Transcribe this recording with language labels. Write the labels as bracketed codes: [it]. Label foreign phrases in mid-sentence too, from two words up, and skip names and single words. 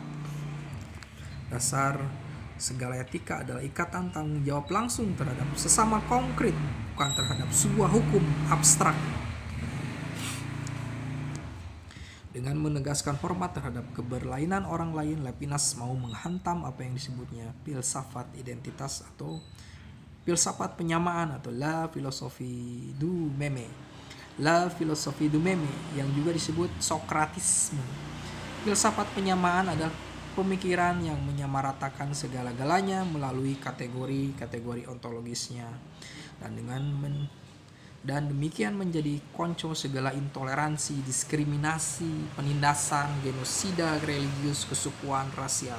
[id] Dasar segala etika adalah ikatan tanggung jawab langsung terhadap sesama konkret, bukan terhadap sebuah hukum abstrak. Dengan menegaskan hormat terhadap keberlainan orang lain, Levinas mau menghantam apa yang disebutnya filsafat identitas atau filsafat penyamaan atau [fr] la philosophie du meme. La philosophie du meme [id] yang juga disebut Sokratisme. Filsafat penyamaan adalah pemikiran yang menyamaratakan segala-galanya melalui kategori-kategori ontologisnya dan demikian menjadi konco segala intoleransi, diskriminasi, penindasan, genosida religius, kesukuan, rasial.